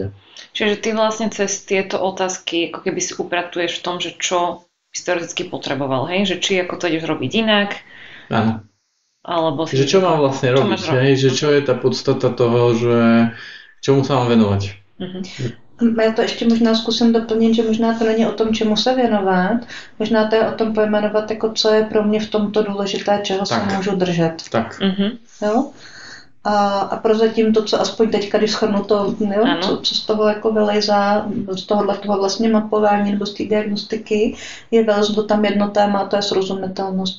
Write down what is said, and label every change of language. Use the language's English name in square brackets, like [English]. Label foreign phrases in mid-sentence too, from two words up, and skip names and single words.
[Slovak] Čiže ty vlastne cez tieto otázky ako keby si upratuješ v tom, že čo by si teoreticky potreboval, hej? Že či ako to ideš robiť inak. Áno. Alebo že čo mám vlastne robiť, hej? Že čo je tá podstata toho, že čomu sa mám venovať. [Czech] Já to ještě možná zkusím doplnit, že možná to není o tom, čemu se věnovat, možná to je o tom pojmenovat, jako co je pro mě v tomto důležité, čeho se můžu držet. Tak. Jo? A prozatím to, co aspoň teďka, když shrnu to, jo, co z toho jako vylejzá, z toho vlastně mapování nebo z té diagnostiky, je vylezlo tam jedno téma, a to je srozumitelnost.